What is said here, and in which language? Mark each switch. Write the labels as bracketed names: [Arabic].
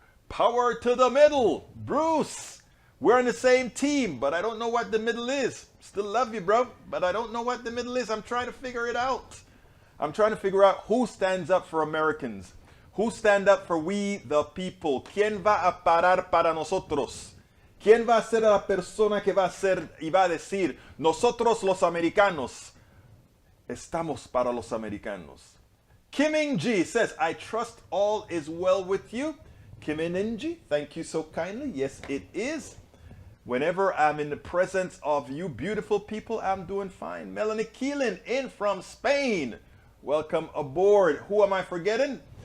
[English] Power to the middle. Bruce, we're on the same team, but I don't know what the middle is. Still love you, bro, but I don't know what the middle is. I'm trying to figure it out. I'm trying to figure out who stands up for Americans. Who stand up for we the people. [Spanish] ¿Quién va a parar para nosotros? ¿Quién va a ser la persona que va a ser y va a decir, nosotros los americanos, estamos para los americanos? [English] Kim Ng says, I trust all is well with you. Kim Ng, thank you so kindly. Yes, it is. Whenever I'm in the presence of you beautiful people, I'm doing fine. Melanie Keelan in from Spain. Welcome aboard. Who am I forgetting?